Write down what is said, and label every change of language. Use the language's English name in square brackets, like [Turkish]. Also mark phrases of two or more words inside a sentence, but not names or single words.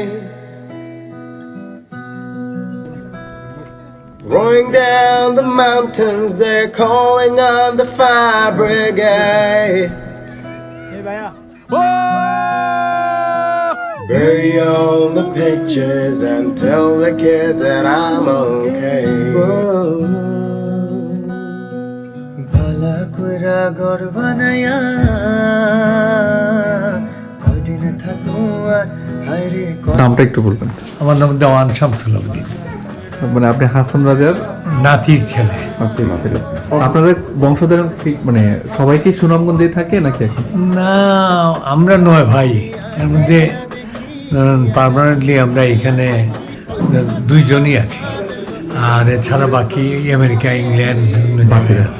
[English] Rolling down the mountains, they're calling on the fire brigade. Bury all the pictures and tell the kids that I'm okay. [Bangla] ভালা করি ঘর বানাইয়া কয়দিন থাকবো আর হায়রে নামটা একটু বলবেন? আমার নাম দেওয়ান শামসুল আবদিন, মানে আপনি হাসান রাজার নাতির ছেলে। ছিল। আপনাদের বংশধর মানে সবাই কি সুনামগঞ্জে থাকে নাকি এখন? না, আমরা নয় ভাই, এর মধ্যে পার্মানেন্টলি আমরা এখানে দুইজনই আছি, আর এছাড়া বাকি আমেরিকা, ইংল্যান্ড বিভিন্ন জায়গায় আছে।